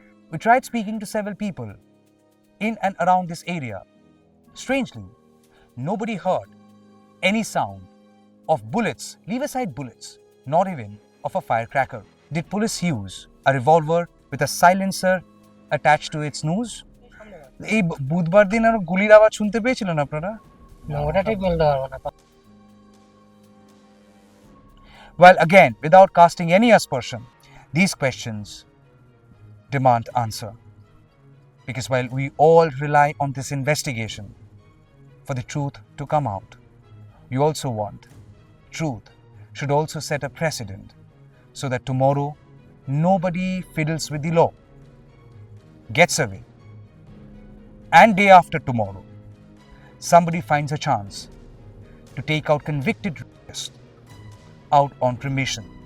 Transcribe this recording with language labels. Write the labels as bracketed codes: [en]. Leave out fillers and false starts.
[en] We tried speaking to several people in and around this area. Strangely, nobody heard any sound of bullets, leave aside bullets, not even of a firecracker. Did police use a revolver with a silencer attached to its noose? [bn] এই বুধবার দিন আর গুলির আওয়াজ শুনতে পেয়েছিলেন আপনারা? না ওটা ঠিক বলতে পারবো না। [en] Well, again, without casting any aspersion, these questions demand answer. Because while we all rely on this investigation for the truth to come out, we also want truth should also set a precedent so that tomorrow nobody fiddles with the law, gets away, and day after tomorrow somebody finds a chance to take out convicted rapists out on permission.